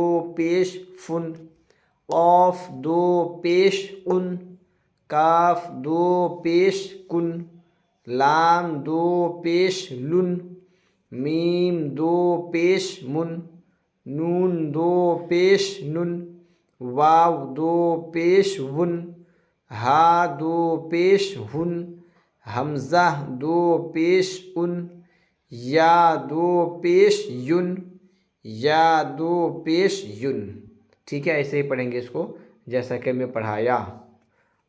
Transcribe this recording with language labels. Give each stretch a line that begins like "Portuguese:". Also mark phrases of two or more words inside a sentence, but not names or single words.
Urdu: پیش فن، قاف دو پیش قن، کاف دو پیش کن، لام دو پیش لن، میم دو پیش من، نون دو پیش نن، واو دو پیش ون، ہا دو پیش ہن، حمزہ دو پیش ان، یا دو پیش یون، یا دو پیش یون۔ ٹھیک ہے، ایسے ہی پڑھیں گے اس کو جیسا کہ میں پڑھایا۔